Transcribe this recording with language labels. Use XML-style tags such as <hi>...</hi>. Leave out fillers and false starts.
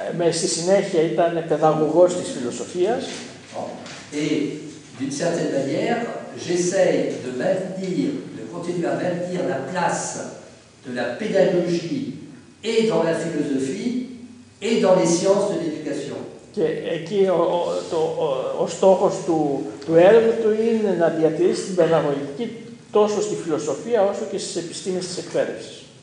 <el>Στη συνέχεια ήταν παιδαγωγός της φιλοσοφίας.</el> <fr>Et d'une certaine manière, j'essaye de continuer à maintenir la place de la pédagogie et dans la philosophie et dans les sciences de l'éducation.</fr> <el>Και εκεί ο στόχος του έργου του είναι να διατηρήσει την παιδαγωγική τόσο στη φιλοσοφία όσο και στις επιστήμες της εκπαίδευσης.</el>